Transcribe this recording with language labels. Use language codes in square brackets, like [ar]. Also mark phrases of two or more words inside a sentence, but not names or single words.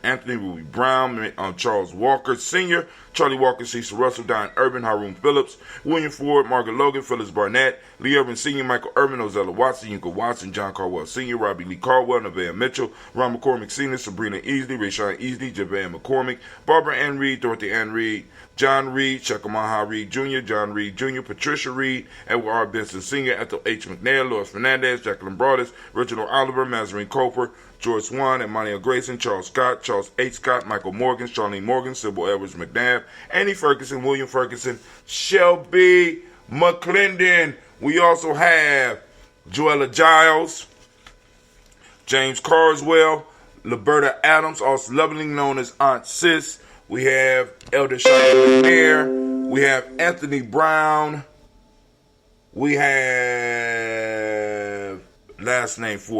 [en] Anthony, Ruby Brown, Charles Walker Sr., Charlie Walker, Cecil Russell, Diane Urban, Haroon Phillips, William Ford, Margaret Logan, Phyllis Barnett, Lee Urban Sr., Michael Urban, Ozella Watson, Yunka Watson, John Caldwell Sr., Robbie Lee Caldwell, Nevaeh Mitchell, Ron McCormick Sr., Sabrina Easley, Rayshawn Easley, Javon McCormick, Barbara Ann Reed, Dorothy Ann Reed, John Reed, Shekamaha Reed Jr., John Reed Jr., Patricia Reed, Edward R. Benson Sr., Ethel H. McNair, Lois Fernandez, Jacqueline Broadus, Reginald Oliver, Mazarine Coper, George Swan, Imani Grayson, Charles Scott, Charles H. Scott, Michael Morgan, Charlene Morgan, Sybil Edwards McNabb, Annie Ferguson, William Ferguson, Shelby McClendon. We also have Joella Giles, James Carswell, Liberta Adams, also lovingly known as Aunt Sis. We have Elder Cheyenne McNair. We have Anthony Brown. We have last name Ford.